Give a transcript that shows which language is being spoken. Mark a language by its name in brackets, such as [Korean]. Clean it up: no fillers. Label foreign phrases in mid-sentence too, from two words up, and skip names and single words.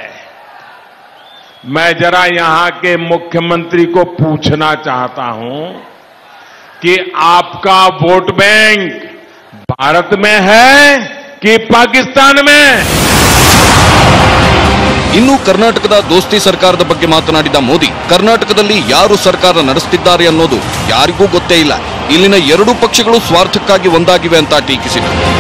[Hindi] मैं जरा यहां के मुख्यमंत्री को पूछना चाहता हूं कि आपका वोट बैंक भारत में है कि पाकिस्तान में? [Kannada] ಇನ್ನು ಕರ್ನಾಟಕದ ದೋಸ್ತಿ ಸರ್ಕಾರದ ಬಗ್ಗೆ ಮಾತನಾಡಿದ ಮೋದಿ, ಕರ್ನಾಟಕದಲ್ಲಿ ಯಾರು ಸರ್ಕಾರ ನಡೆಸುತ್ತಿದ್ದಾರೆ ಅನ್ನೋದು ಯಾರಿಗೂ ಗೊತ್ತೇ ಇಲ್ಲ. ಇಲ್ಲಿನ ಎರಡೂ ಪಕ್ಷಗಳು ಸ್ವಾರ್ಥಕ್ಕಾಗಿ ಒಂದಾಗಿವೆ ಅಂತ ಟೀಕಿಸಿದರು.